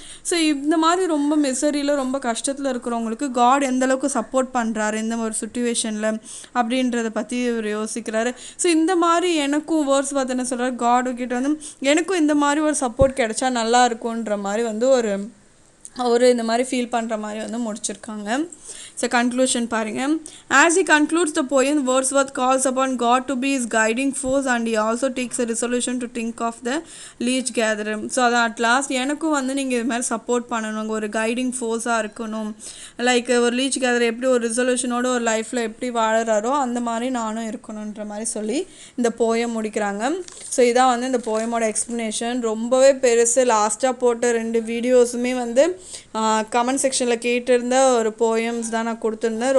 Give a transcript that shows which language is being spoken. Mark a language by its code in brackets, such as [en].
[ta] So இந்த மாதிரி ரொம்ப மிசரியில் ரொம்ப கஷ்டத்தில் இருக்கிறவங்களுக்கு காட் எந்தளவுக்கு சப்போர்ட் பண்ணுறாரு இந்த ஒரு சுச்சுவேஷனில் அப்படின்றத பற்றி இவர் யோசிக்கிறாரு. ஸோ இந்த மாதிரி எனக்கும் வேர்ட்ஸ்வொர்த் என்ன சொல்கிறார், காடு கிட்ட வந்து எனக்கும் இந்த மாதிரி ஒரு சப்போர்ட் கிடைச்சா நல்லா இருக்குன்ற மாதிரி வந்து ஒரு இந்த மாதிரி ஃபீல் பண்ணுற மாதிரி வந்து முடிச்சிருக்காங்க. ஸோ கன்க்ளூஷன் பாருங்கள். [en] As he concludes the poem, Wordsworth calls upon God to be his guiding force and he also takes a resolution to think of the leech gatherer. [ta] So அதான் அட் லாஸ்ட் எனக்கும் வந்து நீங்கள் இது மாதிரி support பண்ணணும், ஒரு guiding ஃபோர்ஸாக இருக்கணும். லைக் ஒரு லீச் கேதர் எப்படி ஒரு ரிசல்யூஷனோட ஒரு லைஃப்பில் எப்படி வாழறாரோ அந்த மாதிரி நானும் இருக்கணுன்ற மாதிரி சொல்லி இந்த போயம் முடிக்கிறாங்க. ஸோ இதான் வந்து இந்த போயமோட எக்ஸ்ப்ளனேஷன். ரொம்பவே பெருசு. லாஸ்ட்டாக போட்ட 2 வீடியோஸுமே வந்து கமெண்ட் செக்ஷனில் கேட்டிருந்த ஒரு போயம்ஸ் தான் நான் கொடுத்துருந்தேன்.